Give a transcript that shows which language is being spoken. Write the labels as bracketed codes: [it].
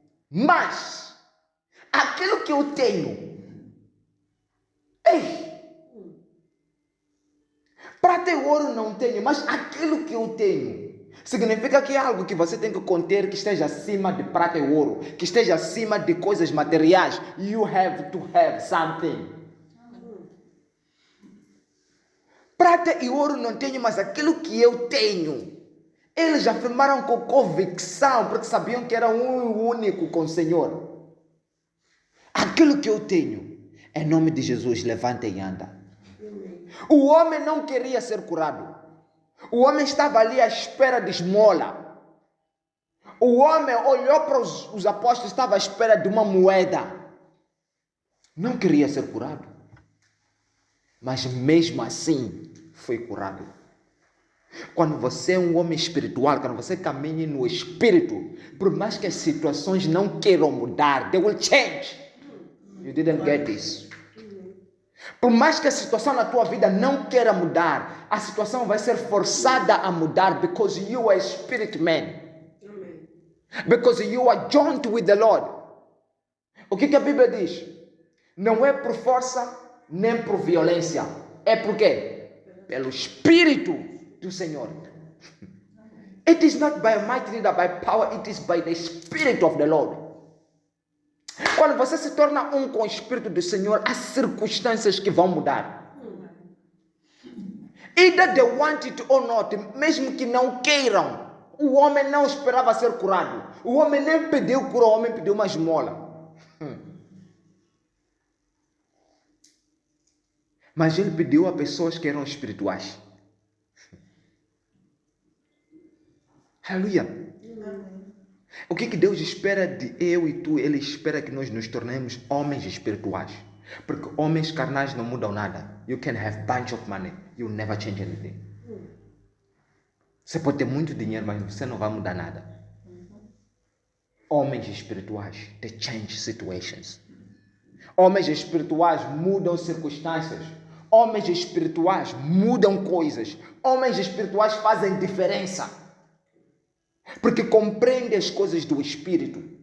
[pt] Mas aquilo que eu tenho, prata e ouro não tenho, mas aquilo que eu tenho significa que é algo que você tem que conter, que esteja acima de prata e ouro, que esteja acima de coisas materiais. [en] You have to have something. [pt] Prata e ouro não tenho, mas aquilo que eu tenho. Eles afirmaram com convicção, porque sabiam que era um único com o Senhor. Aquilo que eu tenho, em nome de Jesus, levanta e anda. O homem não queria ser curado. O homem estava ali à espera de esmola. O homem olhou para os apóstolos, estava à espera de uma moeda. Não queria ser curado. Mas mesmo assim, foi curado. Quando você é um homem espiritual, quando você caminha no Espírito, por mais que as situações não queiram mudar, [en] they will change. You didn't get this. [pt] Por mais que a situação na tua vida não queira mudar, a situação vai ser forçada a mudar, [en] because you are a spirit man. Because you are joined with the Lord. [pt] O que a Bíblia diz? Não é por força nem por violência. É por quê? Pelo Espírito do Senhor. [en] It is not by might, neither by power, it is by the Spirit of the Lord. [pt] Quando você se torna um com o Espírito do Senhor, há circunstâncias que vão mudar. [en] Either they want it or not, [pt] mesmo que não queiram. O homem não esperava ser curado. O homem nem pediu cura, o homem pediu uma esmola. Mas ele pediu a pessoas que eram espirituais. Aleluia. O que Deus espera de eu e tu? Ele espera que nós nos tornemos homens espirituais. Porque homens carnais não mudam nada. [en] You can have bunch of money. You will never change anything. [pt] Você pode ter muito dinheiro, mas você não vai mudar nada. Homens espirituais, [en] they change situations. [pt] Homens espirituais mudam circunstâncias. Homens espirituais mudam coisas. Homens espirituais fazem diferença. Porque compreendem as coisas do Espírito.